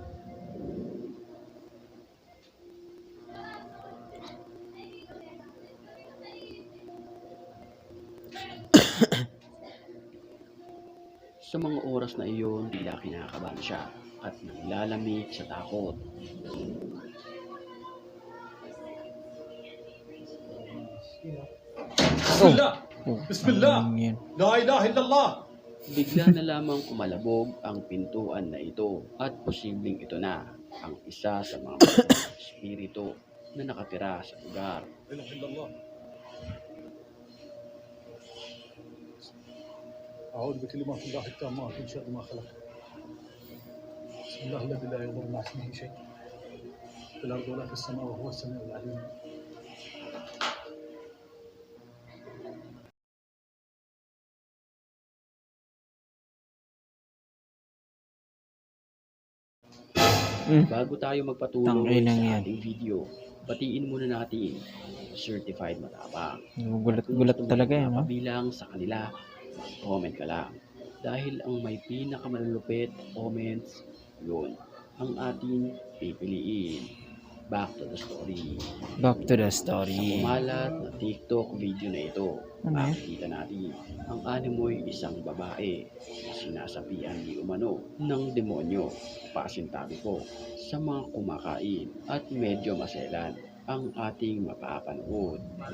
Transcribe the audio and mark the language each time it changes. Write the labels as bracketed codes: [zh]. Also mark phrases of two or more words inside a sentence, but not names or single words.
[tl] Sa mga oras na iyon, tila kinakabahan siya at naglalamig sa takot. Bismillah! Oh, Bismillah! anong yan? [ar] لا إله إلا الله! [tl] Bigla na lamang kumalabog ang pintuan na ito at posibleng ito na ang isa sa mga espiritu na nakatira sa lugar. [ar] لا إله إلا الله. أعوذ بكلمات الله التامات من شر ما خلق. بسم الله الذي لا يضر مع اسمه شيء في الأرض ولا في السماء وهو السميع العليم. [tl] Bago tayo magpatuloy Tangina sa yan. ating video, batiin muna natin certified matapang. Gulat talaga yan, no? Mapabilang sa kanila, mag-comment ka lang. Dahil ang may pinakamalulupit comments, yun ang ating pipiliin. [en] Back to the story. Back to the [tl] Sa [en] story. [tl] kumalat na TikTok video na ito, Ano yan? makikita natin ang animoy isang babae na sinasapian di umano ng demonyo. Pasintabi po sa mga kumakain at medyo maselan ang ating mapapanood.